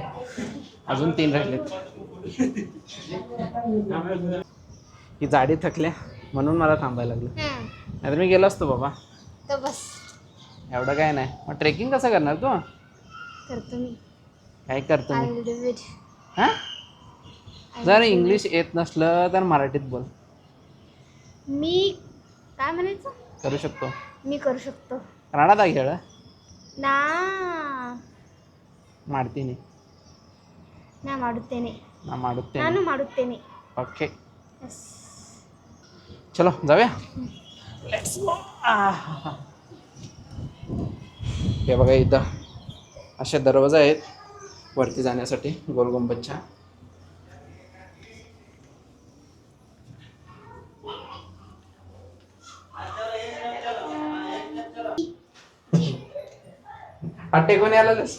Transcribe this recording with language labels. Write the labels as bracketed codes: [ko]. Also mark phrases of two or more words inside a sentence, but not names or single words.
[mr] अजून 3 राहिलेत. ही जाडी थकल्या म्हणून मला थांबायला लागलं. नाहीतर मी गेलो असतो बाबा. तर बस एवढं काय नाही. मग ट्रेकिंग कसं करणार तू? करतो मी. काय करतो [en] I [mr] मी? [en] will do it. [mr] हां जर इंग्लिश येत नसलं तर मराठीत बोल. मी काय म्हणायचं? करू शकतो. मी करू शकतो [kn] कन्नडದ ಹೇಳ ನಾ ಮಾಡ್ತೀನಿ. ನಾ ಮಾಡುತ್ತೇನೆ. ನಾನು ಮಾಡುತ್ತೇನೆ. ನಾನು ಮಾಡುತ್ತೇನೆ. [en] okay yes. [mr] चलो जाऊया. [en] let's go. [mr] हे बघा इथं असे दरवाजा आहेत वरती जाण्यासाठी गोलगुंबजच्या. हा टेकून यायला लागलास.